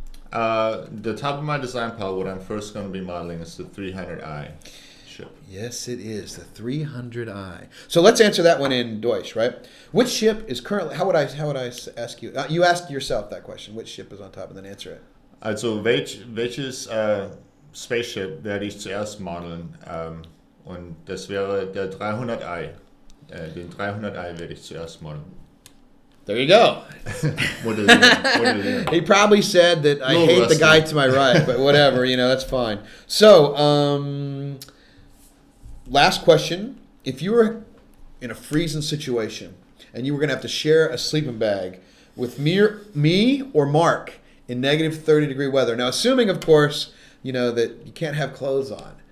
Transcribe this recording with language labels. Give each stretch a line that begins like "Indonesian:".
English: The top of my design pile, what I'm first going to be modeling is the 300i ship. Yes, it is the 300i. So let's answer that one in Deutsch, right? Which ship is currently? How would I ask you? You ask yourself that question. Which ship is on top, and then answer it.
German: Also, welches Spaceship werde ich zuerst modeln? Und das wäre der 300i. Den 300i werde ich zuerst modeln.
English: There you go. What is it? He probably said that I Little hate rusty. the guy to my right, but whatever, that's fine. So, last question. If you were in a freezing situation and you were going to have to share a sleeping bag with me or Mark in negative 30-degree weather, now assuming, of course, that you can't have clothes on.